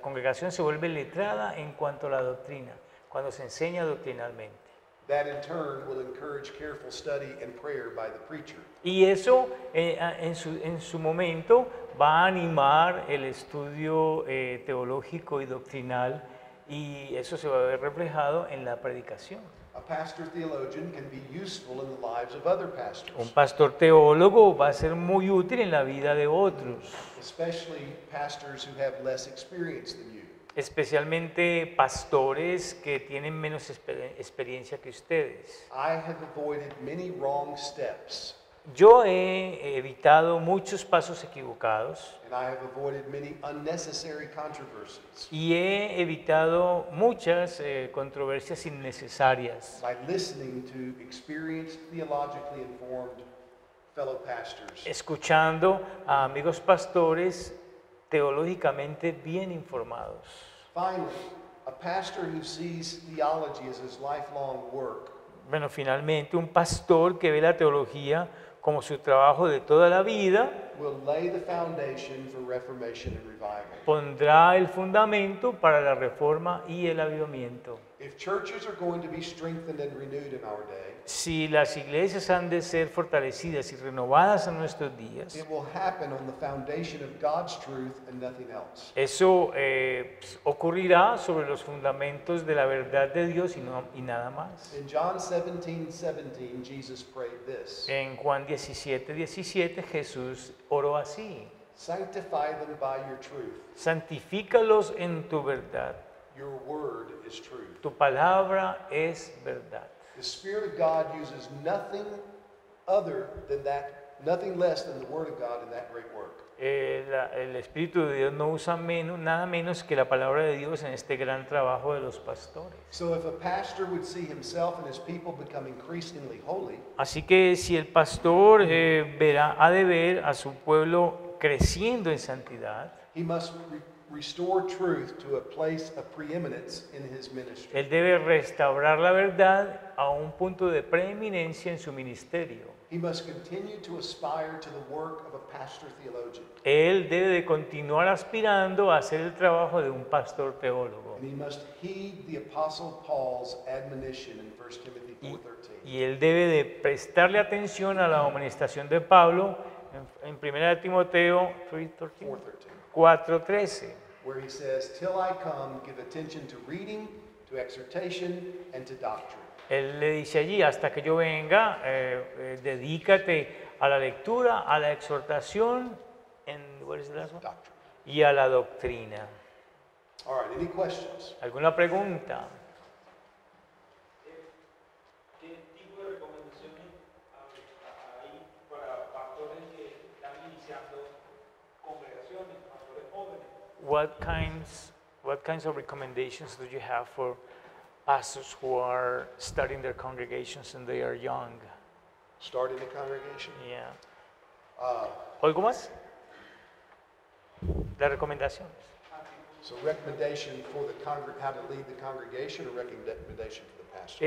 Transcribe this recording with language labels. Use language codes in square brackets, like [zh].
[es] La congregación se vuelve letrada en cuanto a la doctrina, cuando se enseña doctrinalmente. [en] That in turn will encourage careful study and prayer by the preacher. [es] Y eso en su momento va a animar el estudio teológico y doctrinal y eso se va a ver reflejado en la predicación. [en] A pastor theologian can be useful in the lives of other [es] Un [en] pastors, [es] pastor teólogo va a ser muy útil en la vida de otros, [en] especially pastors who have less experience than you. [es] especialmente pastores que tienen menos experiencia que ustedes. [en] I have avoided many wrong steps, [es] Yo he evitado muchos pasos equivocados [en] and I have avoided many unnecessary controversies [es] y he evitado muchas controversias innecesarias, [en] by listening to experienced, theologically informed fellow pastors. [es] escuchando a amigos pastores teológicamente bien informados. [en] Finally, a pastor who sees theology as his lifelong work [es] Bueno, finalmente, un pastor que ve la teología como su trabajo de toda la vida [en] will lay the foundation for reformation and revival. [es] pondrá el fundamento para la reforma y el avivamiento. [en] If churches are going to be strengthened and renewed in our day, [es] Si las iglesias han de ser fortalecidas y renovadas en nuestros días, [en] it will happen on the foundation of God's truth and nothing else. [es] eso ocurrirá sobre los fundamentos de la verdad de Dios y nada más. [en] In John 17:17, Jesus prayed this: [es] En Juan 17:17 Jesús oró así: [en] Sanctify them by your truth. [es] santifícalos en tu verdad, [en] Your word is truth. [es] tu palabra es verdad. [en] The Spirit of God uses nothing other than that, nothing less than the Word of God in that great work. [es] El Espíritu de Dios no usa nada menos que la palabra de Dios en este gran trabajo de los pastores. [en] So if a pastor would see himself and his people become increasingly holy, [es] Así que si el pastor ha de ver a su pueblo creciendo en santidad, [en] he must restore truth to a place of preeminence in his ministry. [es] él debe restaurar la verdad a un punto de preeminencia en su ministerio. [en] He must continue to aspire to the work of a pastor theologian. [es] Él debe de continuar aspirando a hacer el trabajo de un pastor teólogo. [en] And he must heed the Apostle Paul's admonition in 1 Timothy 4:13. [es] Y él debe de prestarle atención a la amonestación de Pablo en 1 Timoteo 4:13, [en] Where he says, "Till I come, give attention to reading, to exhortation, and to doctrine." [es] Él le dice allí: hasta que yo venga, dedícate a la lectura, a la exhortación, [en] and what is the last one? Doctrine. [es] Y a la doctrina. [en] All right, any questions? [es] ¿Alguna pregunta? ¿Qué tipo de recomendaciones hay para pastores que están iniciando congregaciones, pastores jóvenes? [en] What kinds of recommendations do you have for pastors who are starting their congregations and they are young? Starting a congregation? Yeah. Uh, [es] ¿Algo más? Las recomendaciones. [en] So recommendation for the how to lead the congregation or recommendation for the pastor?